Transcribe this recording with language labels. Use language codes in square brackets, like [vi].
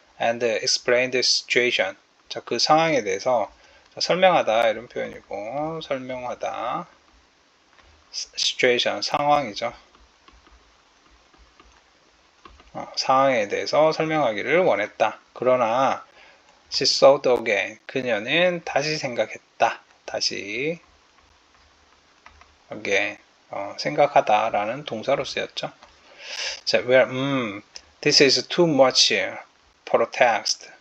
[en] And explain the situation. [ko] 자, 그 상황에 대해서 설명하다. 이런 표현이고, 설명하다. situation. 상황이죠. 상황에 대해서 설명하기를 원했다. 그러나, [en] she thought again. [ko] 그녀는 다시 생각했다. 다시 again. 생각하다 라는 동사로 쓰였죠. [en] 자, this is too much for a text.